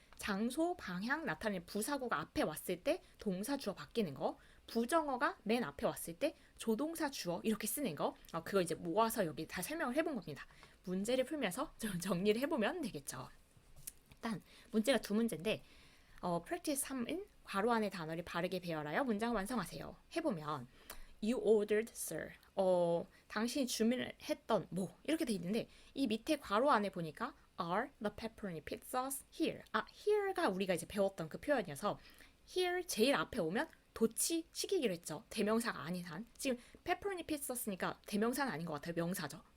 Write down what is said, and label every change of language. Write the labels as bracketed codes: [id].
[ko] 장소, 방향 나타내는 부사구가 앞에 왔을 때 동사 주어 바뀌는 거 부정어가 맨 앞에 왔을 때 조동사 주어 이렇게 쓰는 거 그거 이제 모아서 여기 다 설명을 해본 겁니다. 문제를 풀면서 좀 정리를 해보면 되겠죠. 일단 문제가 두 문제인데 practice 3은 괄호 안의 단어를 바르게 배열하여 문장을 완성하세요. 해보면 [en] You ordered, sir. [ko] 당신이 주문했던 뭐 이렇게 돼 있는데 이 밑에 괄호 안에 보니까 [en] are the pepperoni pizzas here. [ko] here가 우리가 이제 배웠던 그 표현이어서 here 제일 앞에 오면 도치 시키기로 했죠. 대명사가 아닌 한. 지금 pepperoni pizza 쓰니까 대명사는 아닌 것 같아요. 명사죠.